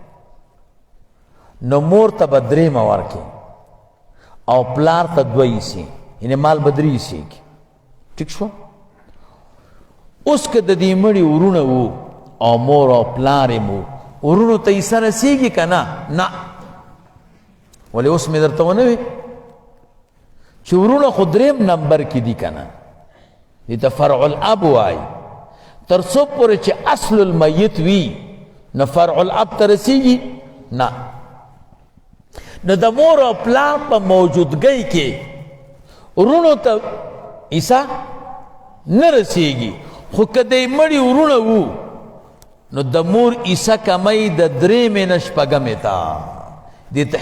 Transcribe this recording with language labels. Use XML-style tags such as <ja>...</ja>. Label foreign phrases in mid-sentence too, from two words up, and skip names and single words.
<ps>نو مور ته به درېیمه ورکړي او پلار ته دوه حصې یعنې مال به درې حصې کړي ټیک شو اوس که د دې مړي ورونه وو او مور او پلار یې مو ورونو ته حصه رسېږي که نه ولې اوس مې درته ونه وي چې ورونه خو درېیم نمبر کې دي که نه دې ته</ps> <ar>فرع الاب</ar> <ps>وایي تر څو پورې چې</ps> <ar>اصل المیت</ar> <ps>وي نه</ps> <ar>فرع الاب</ar> <ps>ته رسېږي نه نو د مور او پلار په موجودګۍ کې ورونو ته حصه نه رسېږي خو که د مړي ورونه وو نو د مور حصه کمی د درېیمې نه شپږمې ته دې ته</ps>